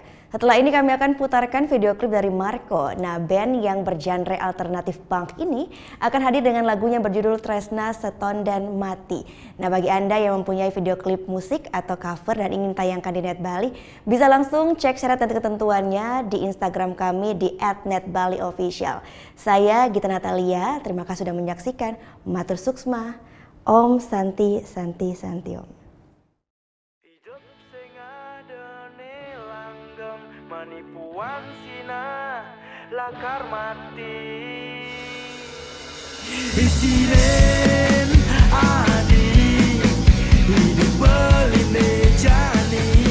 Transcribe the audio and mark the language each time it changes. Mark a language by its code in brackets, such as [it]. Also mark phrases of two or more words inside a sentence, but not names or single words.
[id] Setelah ini kami akan putarkan video klip dari Marco. Nah, band yang bergenre alternatif punk ini akan hadir dengan lagunya berjudul Tresna Seton dan Mati. Nah, bagi Anda yang mempunyai video klip musik atau cover dan ingin tayangkan di Net Bali, bisa langsung cek syarat dan ketentuannya di Instagram kami di @netbaliofficial. Saya Gita Natalia, terima kasih sudah menyaksikan. [ban] Matur suksma, Om Santi Santi Santi Om. Manipuan sina lakar mati Isinen adi hidup beline jani